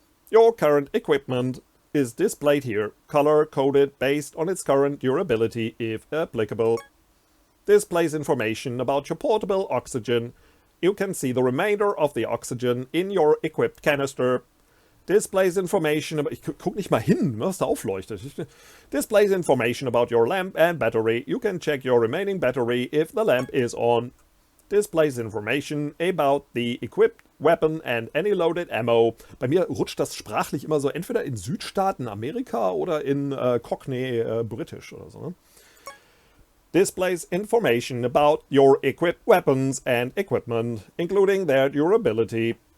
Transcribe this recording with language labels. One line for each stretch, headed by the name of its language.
English: Your current equipment is displayed here, color-coded based on its current durability if applicable. Displays information about your portable oxygen. You can see the remainder of the oxygen in your equipped canister. Displays information about...
German: Ich guck nicht mal hin, was da aufleuchtet.
English: Displays information about your lamp and battery. You can check your remaining battery if the lamp is on. Displays information about the equipped weapon and any loaded ammo.
German: Bei mir rutscht das sprachlich immer so entweder in Südstaaten Amerika oder in Cockney Britisch oder so. Ne?
English: Displays information about your equipped weapons and equipment, including their durability.